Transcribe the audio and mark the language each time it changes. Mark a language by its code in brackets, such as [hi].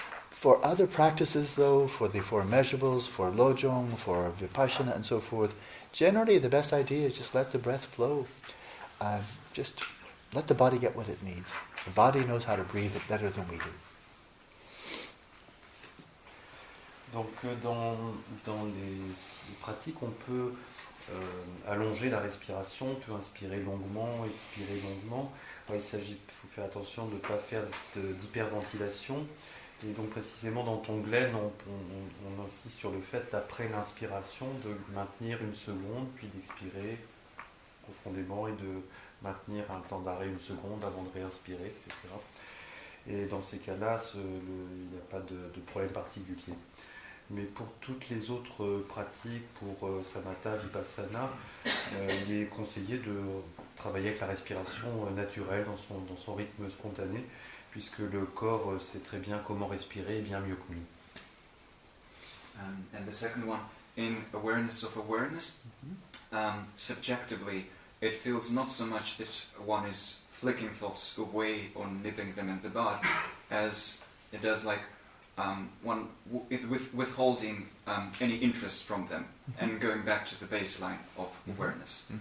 [en] For other practices, though, for the four immeasurables, for lojong, for vipassana, and so forth, generally the best idea is just let the breath flow. Just let the body get what it needs. The body knows how to breathe it better than we do. [fr] Donc dans les pratiques, on peut allonger la respiration, on peut inspirer longuement, expirer longuement. Alors, il faut faire attention de ne pas faire d'hyperventilation. Et donc précisément dans Tonglen, on insiste sur le fait, après l'inspiration, de maintenir une seconde, puis d'expirer profondément et de maintenir un temps d'arrêt une seconde avant de réinspirer, etc. Et dans ces cas-là, il n'y a pas de problème particulier. Mais pour toutes les autres pratiques, pour Samatha, Vipassana, il est conseillé de travailler avec la respiration naturelle dans son rythme spontané, puisque le corps sait très bien comment respirer, bien mieux que nous. [en] And the second one, in awareness of awareness, subjectively, it feels not so much that one is flicking thoughts away or nipping them in the bud, as it does like one withholding any interest from them and going back to the baseline of awareness.